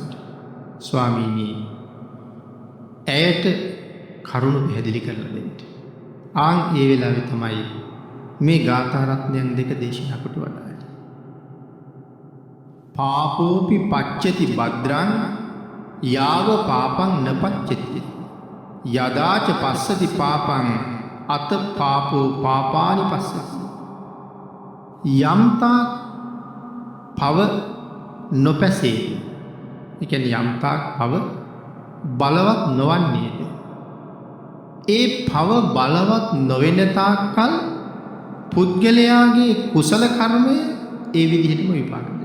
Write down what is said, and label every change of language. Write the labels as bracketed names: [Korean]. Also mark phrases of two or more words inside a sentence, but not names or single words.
[Sinhala] ස්වාමීනි ඇයට කරුණ පැහැදිලි කරලා දෙන්න. ආන් ඒ වෙලාවේ තමයි මේ ගාථා රත්නයන් දෙක දේශනා කොට වදාළේ. [Pali] පාපෝපි පච්චති භද්‍රං යාව පාපං නපච්චති යදාච පස්සති පාපං අත පාපෝ පාපානි පස්සති. [Sinhala] යම්තා පව නොපැසේ. ඒ කියන්නේ යම්තා පව බලවත් නොවන්නේද ඒ පව බලවත් නොවෙන තාක්කල් පුද්ගලයාගේ කුසල කර්මය ඒ විදිහටම විපාක දෙනවා.